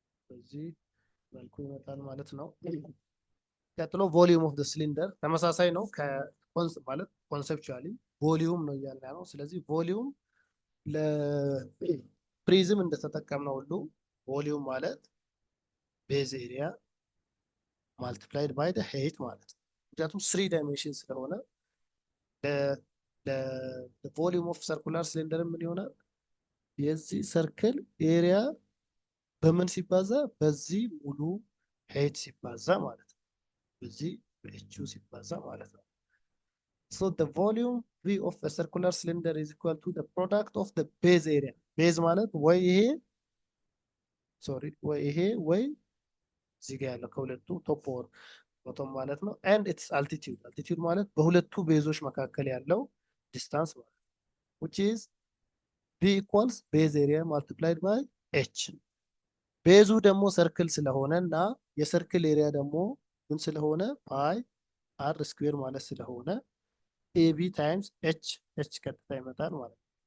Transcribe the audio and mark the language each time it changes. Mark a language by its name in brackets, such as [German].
[Amharic] በዚህ መልኩ ይመጣል ማለት ነው። ቀጥሎ ቮሊዩም ኦፍ ዘ ሲሊንደር ተመሳሳይ ነው። ማለት ኮንሴፕቹዋሊ ቮሊዩም ነው እያልን ያለው። ስለዚህ ቮሊዩም ለፕሪዝም እንደተጠቀምነው ሁሉ ቮሊዩም ማለት ቤዝ ኤሪያ ማልቲፕላይድ ባይ ዘ height ማለት ነው። ምክንያቱም 3 ዳይሜንሽን ስለሆነ ለቮሊዩም ኦፍ ሰርኩላር ሲሊንደር ምን ይሆናል? የዚህ ሰርክል ኤሪያ በምን ሲባዛ? በዚህ ሙሉ height ሲባዛ ማለት ነው። በዚህ በኤቹ ሲባዛ ማለት ነው። [English] So the volume V of a circular cylinder is equal to the product of the base area. [Amharic] base ማለት ወይ ይሄ ወይ ይሄ ወይ እዚህ ጋር ያለው ከሁለቱ ቶፕ ኦር ቦቶም ማለት ነው። [English] and its altitude altitude [Amharic] ማለት በሁለቱ ቤዞች መካከል ያለው ዲስታንስ ማለት ነው። [English] which is V equals base area multiplied by H። [Amharic] ቤዙ ደግሞ ሰርክል ስለሆነ እና የሰርክል ኤሪያ ደግሞ ምን ስለሆነ ፓይ አር ስኩዌር ማለት ስለሆነ ኤቢ ታይምስ ኤች ኤች ቀጥታ ይመጣል ማለት